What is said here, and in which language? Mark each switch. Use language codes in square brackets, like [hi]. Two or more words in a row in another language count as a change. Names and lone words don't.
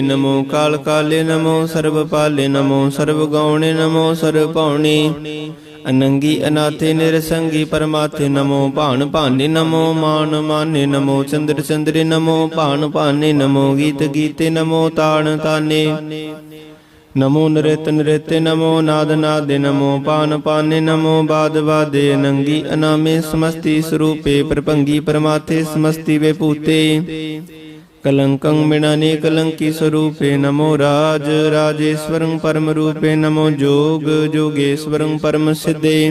[bra] ਨਮੋ ਕਾਲ ਕਾਲੇ ਨਮੋ ਸਰਬ ਪਾਲੇ ਨਮੋ ਸਰਬ ਗੌਣੇ ਨਮੋ ਸਰਬ ਭਉਣੇ। ਅਨੰਗੀ ਅਨਾਥੇ ਨਿਰਸੰਗੀ ਪਰਮਾਥੇ ਨਮੋ ਭਾਣ ਭਾਨੇ ਨਮੋ ਮਾਨ ਮਾਨੇ ਨਮੋ ਚੰਦਰ ਚੰਦਰੇ ਨਮੋ ਭਾਣ ਭਾਨੇ ਨਮੋ ਗੀਤ ਗੀਤੇ ਨਮੋ ਤਾਣ ਤਾਨੇ। नमो नृत्य नृत्य नमो नाद नादे नमो पान पाने नमो बाद वादे अनंगी अनामे समस्ति स्वरूपे प्रपंगी परमाथे समस्ति विभूते कलंकं मृणाने कलंकी स्वरूपे नमो राज राजेश्वरं परम रूपे नमो जोग जोगेश्वरं परम सिद्धे